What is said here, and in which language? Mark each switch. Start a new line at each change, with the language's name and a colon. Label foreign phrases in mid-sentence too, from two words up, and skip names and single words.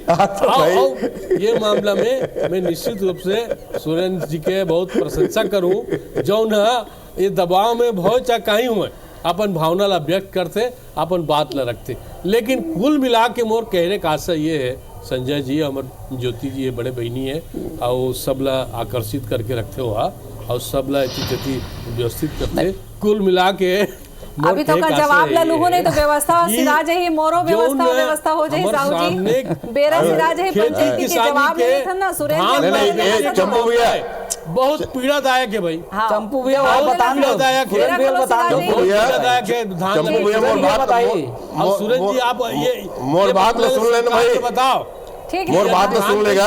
Chhattisgarhi: ये मामला में मैं निश्चित रूप से सुरेंद्र जी के बहुत प्रशंसा करूं, जो न ये दबाव में बहुत चाहे हुए अपन भावना ला व्यक्त करते, अपन बात ला रखते। लेकिन कुल मिला के मोर कहने का आशा ये है, संजय जी अमर ज्योति जी ये बड़े बहनी है और सब ला आकर्षित करके रखते हुआ और सब ला इति व्यवस्थित करते। कुल मिला के अभी तो का जवाब ला लूहो नहीं तो व्यवस्था सिरा जाही, मोरो व्यवस्था हो जाही। साहू जी बेरा सिरा जाही, पंचायती के जवाब ले थे ना सुरेंद्र नहीं चंपू भैया बहुत पीड़ादायक है भाई। चंपू भैया बतान दो, चंपू भैया सुरेंद्र जी आप ये मोर बात ला सुन लेना भाई, बताओ ठीक मोर बात ला सुन लेगा।